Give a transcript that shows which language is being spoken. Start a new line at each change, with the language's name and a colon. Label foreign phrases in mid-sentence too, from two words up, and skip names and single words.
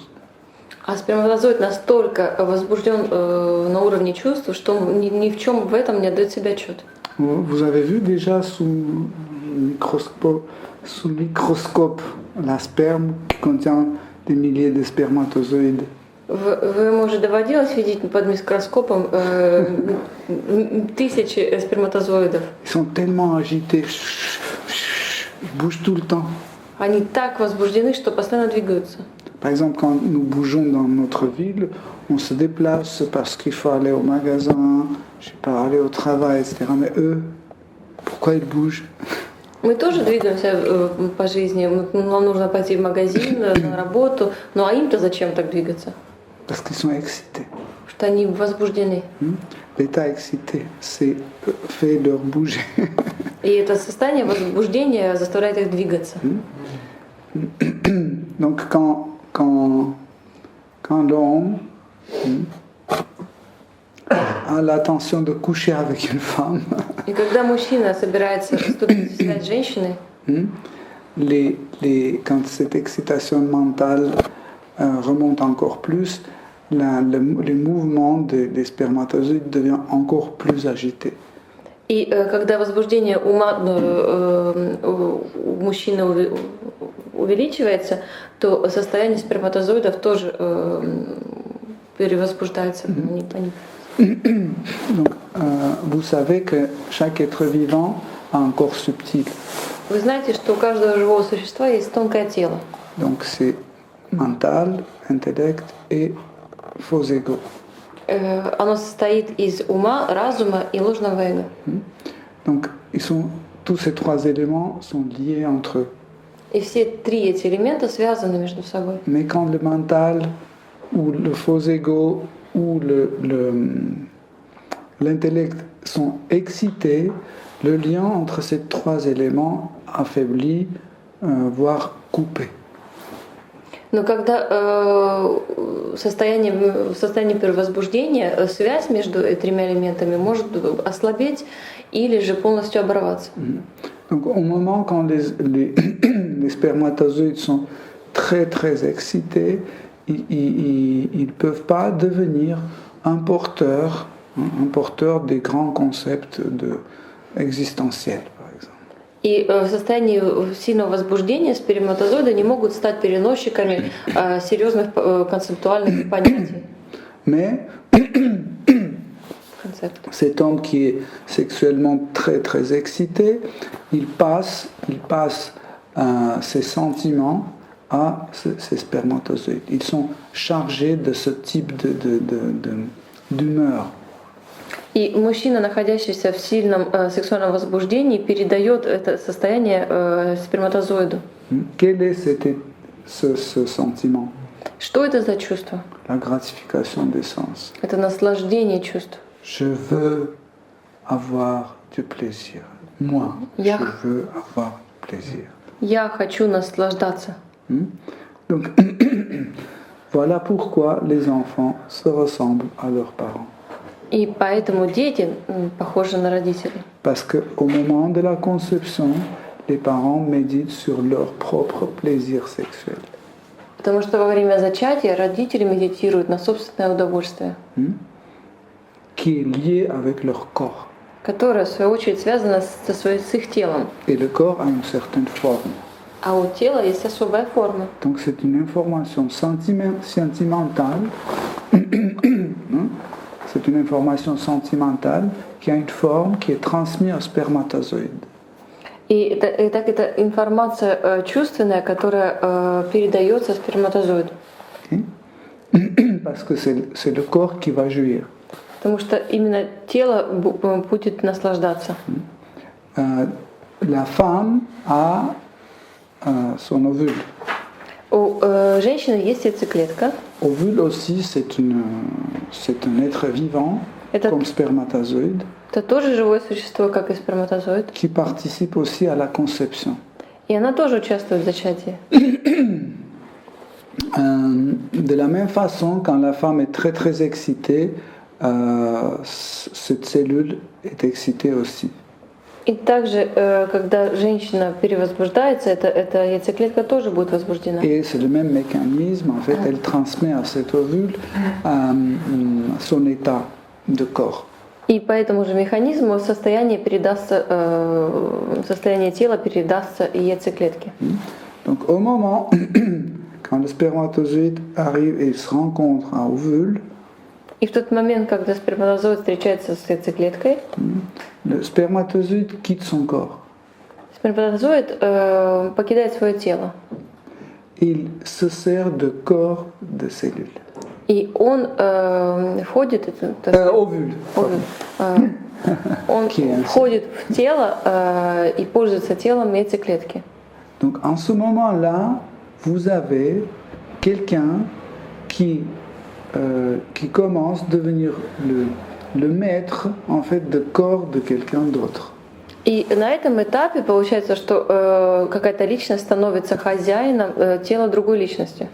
Russian: А сперматозоид настолько возбужден на уровне чувств, что ни в чем в этом не отдает себе отчет.
French: Vous avez vu déjà sous microscope la sperme qui contient des milliers de spermatozoïdes.
Russian: Вы, может, доводилось видеть под микроскопом тысячи сперматозоидов?
French: Ils sont tellement agités, ils bougent tout le temps.
Russian: Они так возбуждены, что постоянно двигаются.
French: Par exemple, quand nous bougeons dans notre ville, on se déplace parce qu'il faut aller au magasin, je sais pas, aller au travail, etc. Mais eux, pourquoi ils bougent?
Russian: Мы тоже двигаемся по жизни. Нам нужно пойти в магазин, на работу. Ну а им-то зачем так двигаться?
French: Parce qu'ils sont excités.
Russian: Потому что они возбуждены.
French: L'état excité, c'est fait leur bouger.
Russian: И это состояние возбуждения заставляет их двигаться.
French: Donc quand l'homme a l'intention de coucher avec une femme,
Russian: И когда мужчина собирается вступить в связь с женщиной,
French: quand cette excitation mentale remonte encore plus, les mouvements des spermatozoïdes deviennent encore plus agités.
Russian: и когда возбуждение ума у мужчины увеличивается, то состояние сперматозоидов тоже перевозбуждается.
French: Donc, vous savez que chaque être vivant a un corps subtil.
Russian: Вы знаете, что у каждого живого существа есть тонкое тело.
French: Donc c'est mental, intellect et faux ego.
Russian: Оно состоит из ума, разума и ложного эго.
French: Donc tous ces trois éléments sont liés entre eux.
Russian: И все три эти элемента связаны между собой.
French: Mais quand le mental ou le faux ego ou l'intellect sont excités, le lien entre ces trois éléments affaiblit, voire coupé.
Russian: Но когда в состоянии перевозбуждения связь между тремя элементами может ослабеть или же полностью оборваться.
French: Donc au moment quand les spermatozoïdes sont très très excités, ils ne peuvent pas devenir un porteur des grands concepts existentiels.
Russian: И в состоянии сильного возбуждения сперматозоиды не могут стать переносчиками серьезных концептуальных понятий.
French: Mais cet homme qui est sexuellement très très excité, il passe ses sentiments à ces spermatozoïdes. Ils sont chargés de ce type d'humeur.
Russian: И мужчина, находящийся в сильном сексуальном возбуждении, передает это состояние сперматозоиду.
French: Quel est ce sentiment?
Russian: Что это за чувство?
French: La gratification des sens.
Russian: Это наслаждение чувств.
French: Je veux avoir du plaisir. Moi, je veux avoir du plaisir.
Russian: Я хочу наслаждаться.
French: Donc, voilà pourquoi les enfants se ressemblent à leurs parents.
Russian: И поэтому дети похожи на родителей.
French: Parce qu'au moment de la conception, les parents méditent sur leur propre plaisir sexuel.
Russian: Потому что во время зачатия родители медитируют на собственное удовольствие,
French: qui est lié avec leur corps.
Russian: которое, в свою очередь, связано с их телом.
French: Et le corps a une certaine forme.
Russian: А у тела есть особая форма.
French: Donc c'est une information sentimentale. C'est une information sentimentale qui a une forme qui est transmise au spermatozoïde.
Russian: И это информация чувственная, которая передается сперматозоиду.
French: Okay? Parce que c'est le corps qui va jouir.
Russian: Потому что именно тело будет наслаждаться.
French: La femme a son ovule.
Russian: У женщины есть яйцеклетка.
French: Ovule aussi, c'est un être vivant, comme spermatozoïde,
Russian: Это тоже живое существо, как и сперматозоид.
French: qui participe aussi à la conception.
Russian: И она тоже участвует в зачатии.
French: De la même façon, quand la femme est très très excitée, cette cellule est excitée aussi.
Russian: И также, когда женщина перевозбуждается, эта яйцеклетка тоже будет возбуждена.
French: Et c'est le même mécanisme, en fait, elle transmet à cet ovule son état de corps.
Russian: И по этому же механизму состояние тела передастся и яйцеклетке.
French: Donc au moment quand le spermatozoïde arrive et il se rencontre à ovule,
Russian: И в тот момент, когда сперматозоид встречается с яйцеклеткой,
French: le spermatozoïde quitte son corps.
Russian: Сперматозоид покидает свое тело.
French: Il se sert de corps de cellules.
Russian: И он входит,
French: Ovule.
Russian: Он входит в тело и пользуется телом яйцеклетки.
French: Donc en ce moment-là, vous avez quelqu'un qui commence à devenir le maître en fait de corps de quelqu'un d'autre.
Russian: И на этом этапе получается, что какая-то личность становится хозяином тела другой личности.